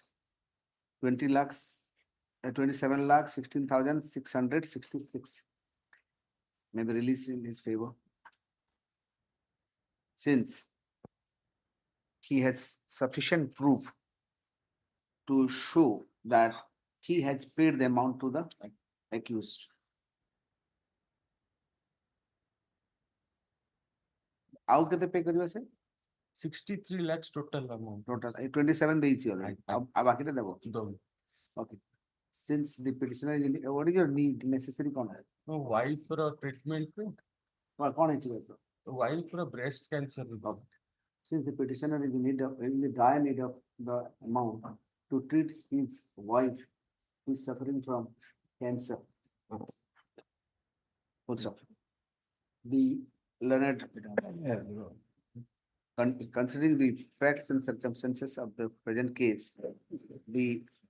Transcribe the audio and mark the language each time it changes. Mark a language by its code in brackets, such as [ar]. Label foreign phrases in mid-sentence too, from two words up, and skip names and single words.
[en] 20 lakhs 27 lakh 16,666 may be released in his favor, since he has sufficient proof to show that he has paid the amount to the accused. How can they pay kariba se? 63 lakhs total amount. [or] Total 27 ଦେଇଛି already. ଆଉ ବାକିଟା ଦେବ. [en] Done. Okay. Since the petitioner is what is your need necessary କଣ? No, wife for a treatment, [or] କଣ ହେଇଛି କହିଲ? [en] wife for a breast cancer. Okay. Since the petitioner is in the dire need of the amount to treat his wife who is suffering from cancer. Full stop. The learned, considering the facts and circumstances of the present case, the